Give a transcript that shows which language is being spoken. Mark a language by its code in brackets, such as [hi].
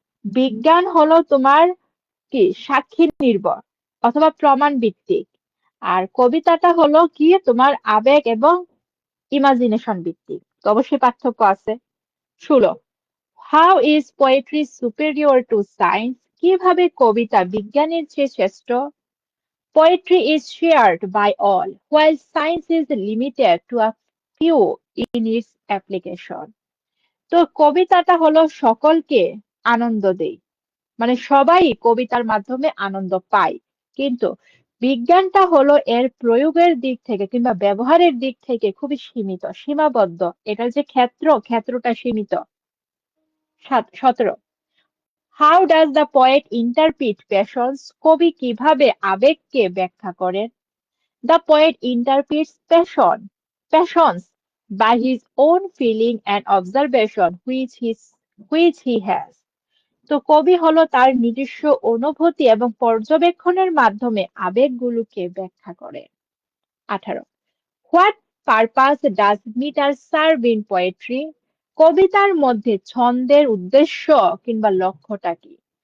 [bn] বিজ্ঞান হলো তোমার কি সাক্ষী নির্ভর অথবা প্রমাণ ভিত্তিক, আর কবিতাটা হলো কি তোমার আবেগ এবং ইমাজিনেশন ভিত্তিক। তো অবশ্যই পার্থক্য আছে। 16, [en] how is poetry superior to science, [bn] কিভাবে কবিতা বিজ্ঞানের চেয়ে শ্রেষ্ঠ? [en] Poetry is shared by all, while science is limited to a few in its application. [bn] তো কবিতাটা হলো সকলকে আনন্দ দেয়, মানে সবাই কবিতার মাধ্যমে আনন্দ পায়, কিন্তু বিজ্ঞানটা হলো এর প্রয়োগের দিক থেকে কিংবা ব্যবহারের দিক থেকে খুবই সীমিত, সীমাবদ্ধ। এটার যে ক্ষেত্রটা সীমিত। 17, [en] how does the poet interpret passions, [bn] কবি কিভাবে আবেগকে ব্যাখ্যা করেন? [en] The poet interprets passions by his own feeling and observation which he has. [bn] তো কবি হলো তার নিজস্ব অনুভূতি এবং পর্যবেক্ষণের মাধ্যমে আবেগগুলোকে ব্যাখ্যা করে। [en] 18, what purpose does metre serve in poetry, [bn] কবিতার মধ্যে ছন্দের উদ্দেশ্য কিংবা লক্ষ্যটা কি?